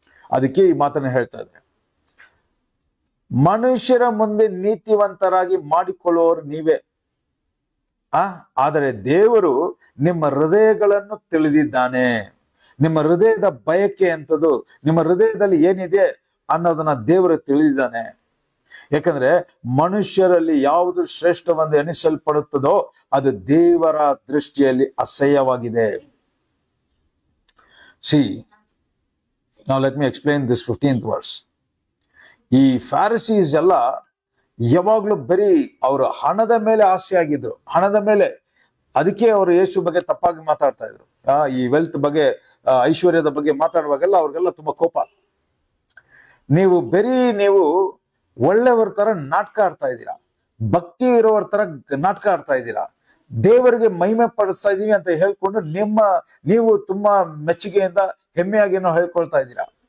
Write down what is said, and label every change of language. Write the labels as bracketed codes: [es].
[kn] ಅದಕ್ಕೆ ಈ ಮಾತನ್ನ ಹೇಳ್ತಾ ಇದ್ದಾರೆ, ಮನುಷ್ಯರ ಮುಂದೆ ನೀತಿವಂತರಾಗಿ ಮಾಡಿಕೊಳ್ಳುವವರು ನೀವೇ, ಆದರೆ ದೇವರು ನಿಮ್ಮ ಹೃದಯಗಳನ್ನು ತಿಳಿದಿದ್ದಾನೆ. ನಿಮ್ಮ ಹೃದಯದ ಬಯಕೆ ಅಂತದ್ದು, ನಿಮ್ಮ ಹೃದಯದಲ್ಲಿ ಏನಿದೆ ಅನ್ನೋದನ್ನ ದೇವರು ತಿಳಿದಿದ್ದಾನೆ. ಯಾಕಂದ್ರೆ ಮನುಷ್ಯರಲ್ಲಿ ಯಾವುದು ಶ್ರೇಷ್ಠವೆಂದು ಎಣಿಸಲ್ಪಡುತ್ತದೋ ಅದು ದೇವರ ದೃಷ್ಟಿಯಲ್ಲಿ ಅಸಹ್ಯವಾಗಿದೆ. [en] See, now let me explain this 15th verse. [kn] ಈ ಫಾರಿಸೀಸ್ ಎಲ್ಲ ಯಾವಾಗ್ಲೂ ಬರೀ ಅವರು ಹಣದ ಮೇಲೆ ಆಸೆ ಆಗಿದ್ರು, ಹಣದ ಮೇಲೆ. ಅದಕ್ಕೆ ಅವರು ಯೇಸು ಬಗ್ಗೆ ತಪ್ಪಾಗಿ ಮಾತಾಡ್ತಾ ಇದ್ರು. ಈ ವೆಲ್ತ್ ಬಗ್ಗೆ, ಐಶ್ವರ್ಯದ ಬಗ್ಗೆ ಮಾತಾಡುವಾಗೆಲ್ಲ ಅವ್ರಿಗೆಲ್ಲ ತುಂಬಾ ಕೋಪ. ನೀವು ಒಳ್ಳೆಯವರ ತರ ನಾಟಕ ಆಡ್ತಾ ಇದ್ದೀರಾ, ಭಕ್ತಿ ಇರೋವರ ತರ ನಾಟಕ ಆಡ್ತಾ ಇದ್ದೀರಾ, ದೇವರಿಗೆ ಮಹಿಮೆ ಪಡಿಸ್ತಾ ಇದೀವಿ ಅಂತ ಹೇಳ್ಕೊಂಡು ನೀವು ತುಂಬಾ ಮೆಚ್ಚುಗೆಯಿಂದ ಹೆಮ್ಮೆಯಾಗಿ ಏನೋ ಹೇಳ್ಕೊಳ್ತಾ ಇದ್ದೀರಾ.